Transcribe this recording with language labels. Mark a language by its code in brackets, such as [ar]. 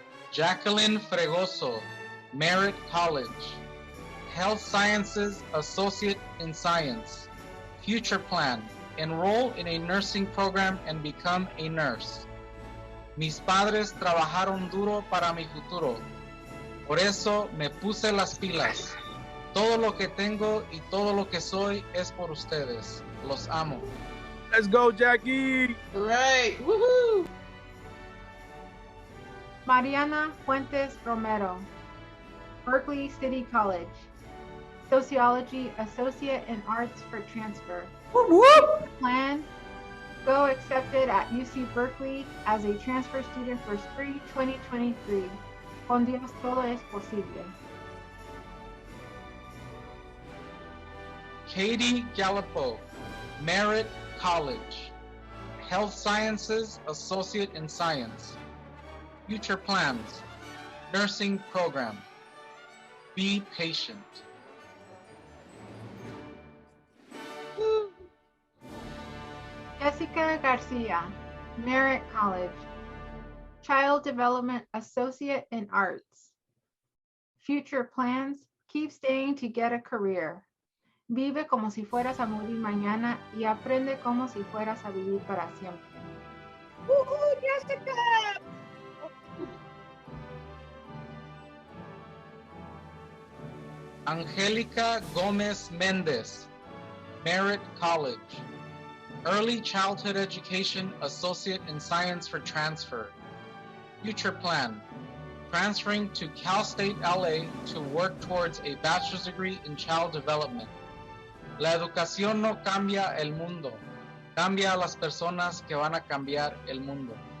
[en] Jacqueline Fregoso, Merritt College, Health Sciences Associate in Science. Future plan, enroll in a nursing program and become a nurse. [es] Mis padres trabajaron duro para mi futuro. Por eso me puse las pilas. Todo lo que tengo y todo lo que soy es por ustedes. Los amo. [en] Let's go, Jackie. Right. Woohoo. Mariana Fuentes Romero, Berkeley City College, Sociology Associate in Arts for transfer. Whoop, whoop. Plan, go accepted at UC Berkeley as a transfer student for spring 2023. [es] Con Dios todo es posible. [en] Katie Gallipo, Merritt College, Health Sciences Associate in Science. Future plans, nursing program. Be patient. Jessica Garcia, Merritt College, Child Development Associate in Arts. Future plans, keep staying to get a career. [es] Vive como si fueras a morir mañana y aprende como si fueras a vivir para siempre. [en] Jessica! Angelica Gomez Mendez, Merritt College, Early Childhood Education Associate in Science for transfer. Future plan, transferring to Cal State LA to work towards a bachelor's degree in child development. [es] La educación no cambia el mundo, cambia a las personas que van a cambiar el mundo.